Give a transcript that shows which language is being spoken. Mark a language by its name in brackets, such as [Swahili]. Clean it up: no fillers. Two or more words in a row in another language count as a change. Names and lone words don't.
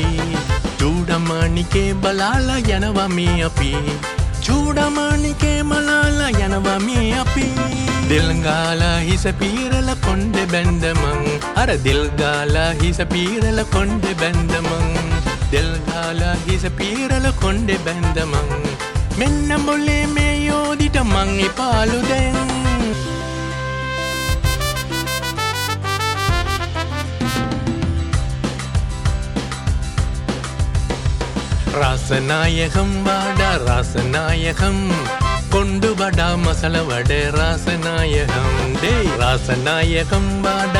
[Sinhala] චූඩමානිකේ බලාලා යනවා මේ අපි චූඩමානිකේ මලාලා යනවා මේ අපි දිල් ගාලා හිස පීරලා කොණ්ඩේ බැඳ මං අර දිල් ගාලා හිස පීරලා කොණ්ඩේ බැඳ මං දිල් ගාලා හිස පීරලා කොණ්ඩේ බැඳ මං මෙන්න මොලේ මේ යෝදිට මං ඉපාලු දැන් [Tamil] ராசநாயகம் வாடா ராசநாயகம் கொண்டு வாடா மசால வடை ராசநாயகம் டேய் ராசநாயகம் வாடா